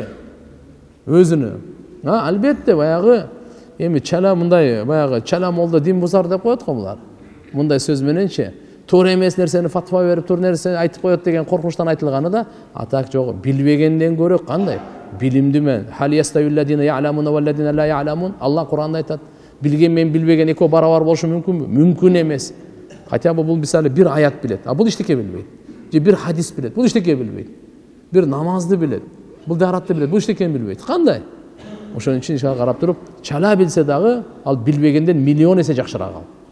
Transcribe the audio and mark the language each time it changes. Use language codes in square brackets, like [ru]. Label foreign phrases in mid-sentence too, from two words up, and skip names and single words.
[ky] Өзүнө. Албетте баягы эми чала мындай, баягы чала молда дин бузар деп коет го булар. Мындай сөз мененчи, туура эмес нерсени фатва берип, туура нерсени айтып коет деген коркунучтан айтылганы да, атак жок. Билбегенден көрөк кандай? Билимдүү мен. [ar] هل يستوي الذين يعلمون والذين لا يعلمون. [ky] Алла Куранда айтат. Билген мен билбеген экөө барабар болушу мүмкүнбү? Мүмкүн эмес. [ru] Хотя бы [ky] бул мисалы бир аят билет, а бул эчтеке билбейт. же бир хадис билет, бул эчтеке билбейт. Бир намазды билет, бул даратты билет, бул эчтекени билбейт. Кандай? Ошон үчүн ишке карап туруп, чала билсе дагы ал билбегенден миллион эсе жакшыраак ал.